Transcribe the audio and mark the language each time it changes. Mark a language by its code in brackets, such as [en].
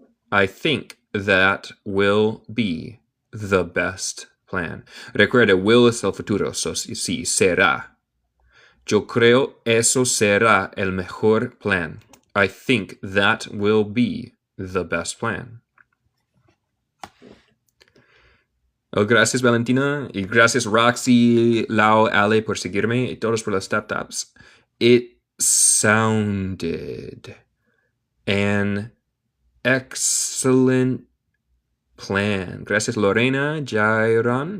[en] I think that will be the best plan. [es] Recuerda, will es el futuro, so sí, será. Yo creo eso será el mejor plan. [en] I think that will be the best plan. [es] Oh, gracias, Valentina. Y gracias, Roxy, Lau, Ale, por seguirme. Y todos por las tap-taps. It sounded an excellent plan. Gracias, Lorena, Jairon.